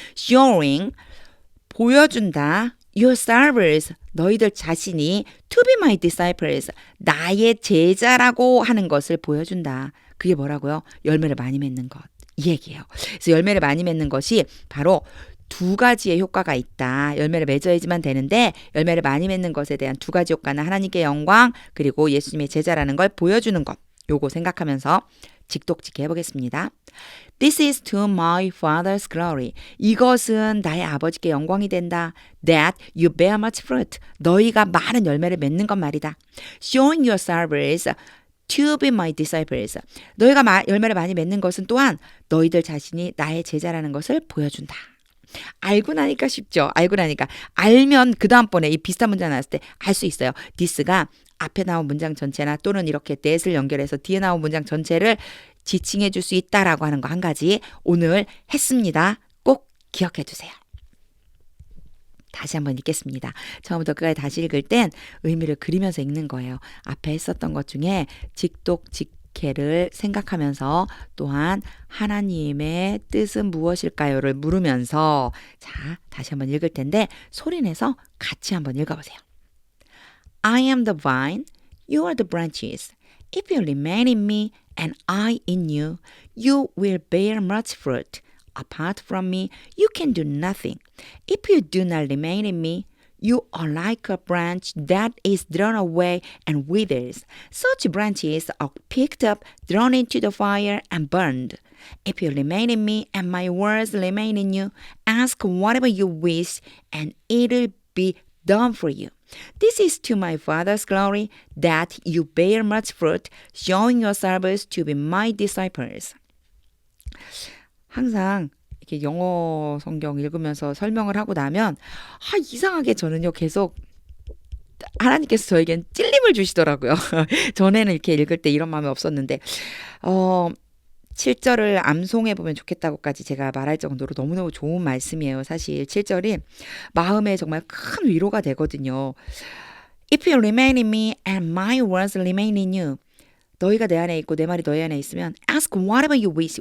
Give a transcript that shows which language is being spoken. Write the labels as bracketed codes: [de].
[en] Showing [ko] 보여준다. [en] Your servers, [ko] 너희들 자신이 [en] to be my disciples, [ko] 나의 제자라고 하는 것을 보여준다. 그게 뭐라고요? 열매를 많이 맺는 것. 이 얘기예요. 그래서 열매를 많이 맺는 것이 바로 2가지의 효과가 있다. 열매를 맺어야지만 되는데 열매를 많이 맺는 것에 대한 2가지 효과는 하나님께 영광 그리고 예수님의 제자라는 걸 보여주는 것. 요거 생각하면서 직독직해 해보겠습니다. [en] This is to my father's glory. [ko] 이것은 나의 아버지께 영광이 된다. [en] That you bear much fruit. [ko] 너희가 많은 열매를 맺는 것 말이다. [en] Showing your servants to be my disciples. [ko] 너희가 열매를 많이 맺는 것은 또한 너희들 자신이 나의 제자라는 것을 보여준다. 알고 나니까 쉽죠. 알고 나니까. 알면 그 다음번에 이 비슷한 문장 나왔을 때 알 수 있어요. this가 앞에 나온 문장 전체나 또는 이렇게 that을 연결해서 뒤에 나온 문장 전체를 지칭해 줄 수 있다라고 하는 거 한 가지 오늘 했습니다. 꼭 기억해 두세요. 다시 한번 읽겠습니다. 처음부터 끝까지 다시 읽을 땐 의미를 그리면서 읽는 거예요. 앞에 했었던 것 중에 직독직해를 생각하면서 또한 하나님의 뜻은 무엇일까요를 물으면서 자, 다시 한번 읽을 텐데 소리내서 같이 한번 읽어보세요. [en] I am the vine, you are the branches. If you remain in me and I in you, you will bear much fruit. Apart from me, you can do nothing. If you do not remain in me, you are like a branch that is thrown away and withers. Such branches are picked up, thrown into the fire, and burned. If you remain in me and my words remain in you, ask whatever you wish, and it will be done for you. This is to my Father's glory that you bear much fruit, showing yourselves to be my disciples. [ko] 항상 이렇게 영어 성경 읽으면서 설명을 하고 나면 이상하게 저는요 계속 하나님께서 저에겐 찔림을 주시더라고요. 전에는 이렇게 읽을 때 이런 마음이 없었는데 7절을 암송해 보면 좋겠다고까지 제가 말할 정도로 너무너무 좋은 말씀이에요. 사실 7절이 마음에 정말 큰 위로가 되거든요. [en] If you remain in me and my words remain in you. [ko] 너희가 내 안에 있고 내 말이 너희 안에 있으면 [en] ask whatever you wish.